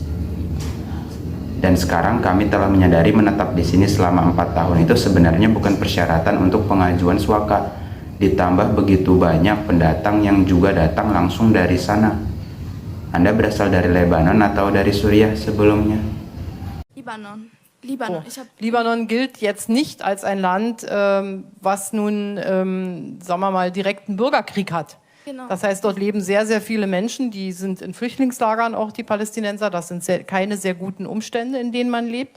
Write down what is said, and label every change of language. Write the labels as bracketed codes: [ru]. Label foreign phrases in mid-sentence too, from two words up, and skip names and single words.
[id] Dan sekarang kami telah menyadari menetap di sini selama 4 tahun itu sebenarnya bukan persyaratan untuk pengajuan suaka. Ditambah begitu banyak pendatang yang juga datang langsung dari sana. Anda berasal dari Lebanon atau dari Suriah sebelumnya? [de] Libanon. Libanon gilt jetzt nicht als ein Land, was nun, sagen wir mal, direkten Bürgerkrieg hat. Genau. Das heißt, dort leben sehr, sehr viele Menschen, die sind in Flüchtlingslagern, auch die Palästinenser. Das sind keine sehr guten Umstände, in denen man lebt.